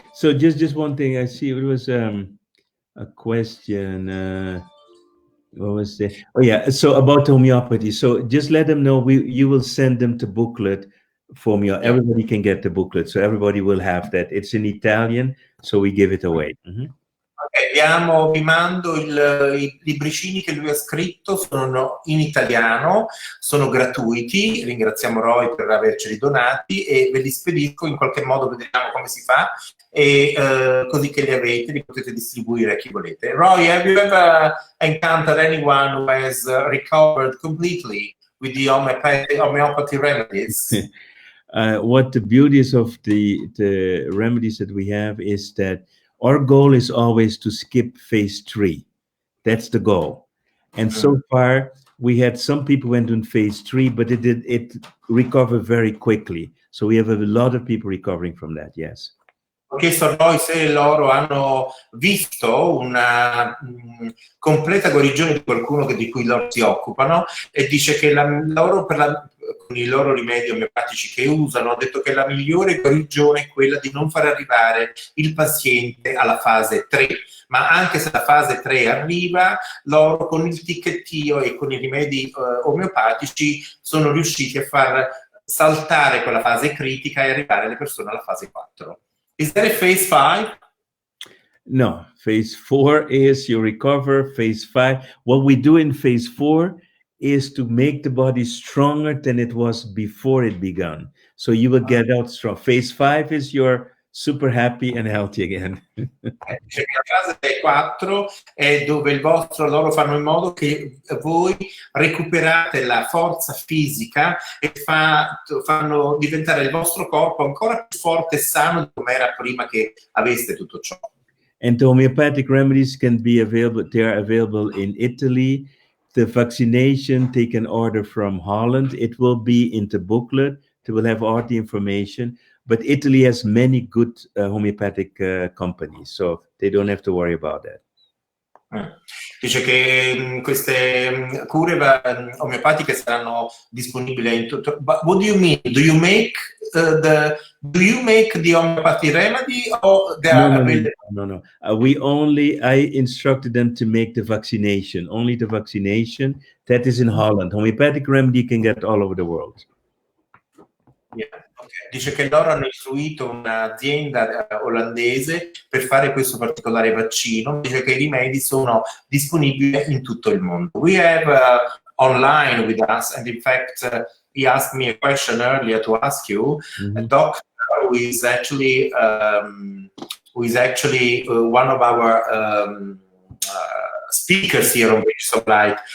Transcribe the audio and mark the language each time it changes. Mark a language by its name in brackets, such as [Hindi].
[English] So just one thing I see, it was a question. What was it? Oh yeah. So about homeopathy. So just let them know you will send them the booklet for me. Everybody can get the booklet, so everybody will have that. It's in Italian, so we give it away. Mm-hmm. [Italian] Ok, vi mando i libricini che lui ha scritto, sono in italiano, sono gratuiti, ringraziamo Roy per averceli donati e ve li spedisco, in qualche modo vedremo come si fa e così che li avete, li potete distribuire a chi volete. [English] Roy, have you ever encountered anyone who has recovered completely with the homeopathy remedies? What the beauty is of the remedies that we have is that our goal is always to skip phase 3. That's the goal. And so far, we had some people went in phase 3, but it recovered very quickly. So we have a lot of people recovering from that, yes. [Italian] Ho chiesto a Roy se loro hanno visto una completa guarigione di qualcuno di cui loro si occupano e dice che con i loro rimedi omeopatici che usano, ha detto che la migliore guarigione è quella di non far arrivare il paziente alla fase 3, ma anche se la fase 3 arriva, loro con il ticchettio e con i rimedi omeopatici sono riusciti a far saltare quella fase critica e arrivare le persone alla fase 4. [English] Is that a phase 5? No, phase 4 is you recover. Phase 5, what we do in phase 4 is to make the body stronger than it was before it began. So you will get out strong. Phase 5 is you're super happy and healthy again. [Italian] La fase 4 è dove loro fanno in modo che voi recuperate la forza fisica e fanno diventare il vostro corpo ancora più forte e sano di come era prima che aveste tutto ciò. [English] And the homeopathic remedies can be available. They are available in Italy. The vaccination, they can order from Holland. It will be in the booklet. They will have all the information. But Italy has many good homeopathic companies, so they don't have to worry about that. [Italian] Dice che queste cure omeopatiche saranno disponibili in tutto. [English] But what do you mean? Do you make the homeopathy remedy or they are available? No. I instructed them to make the vaccination. Only the vaccination. That is in Holland. Homeopathic remedy you can get all over the world. Yeah. [Italian] Dice che loro hanno istruito un'azienda olandese per fare questo particolare vaccino. Dice che i rimedi sono disponibili in tutto il mondo. [English] We have online with us, and in fact, he asked me a question earlier to ask you, a doctor who is actually one of our speakers here on British Light.